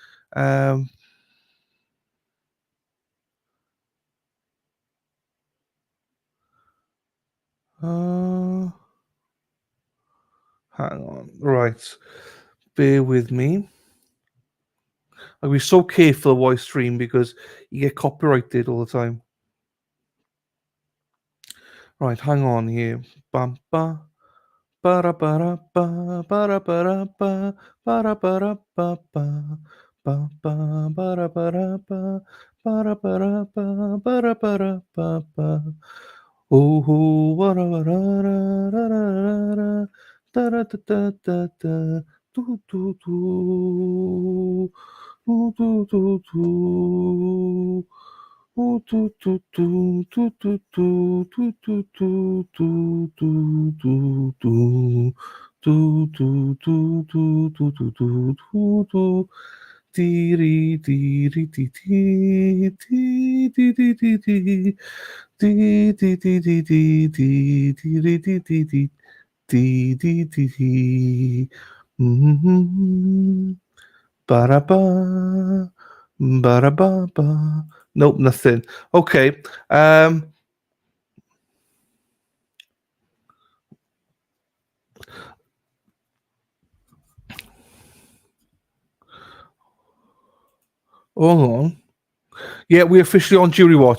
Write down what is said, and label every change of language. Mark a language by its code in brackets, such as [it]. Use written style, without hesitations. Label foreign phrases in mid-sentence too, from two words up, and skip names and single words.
[en] Hang on. Right. Bear with me. I'll be so careful what I stream because you get copyrighted all the time. Right, hang on here. Bam ba ba ba ba ba ba ba ba ba ba ba ba ba ba ba ba. Oh, what a da da da da da da do do do do do do do. Oh, do do do do do do do do do do do do do. Do do do do do do do do do. Dee dee dee dee dee dee dee dee dee dee. Dee dee dee dee dee dee dee dee dee dee. Dee dee dee dee. Ba-da-ba. Ba-da-ba-ba. Nope, nothing. Okay. Hold on. Yeah, we're officially on jury watch.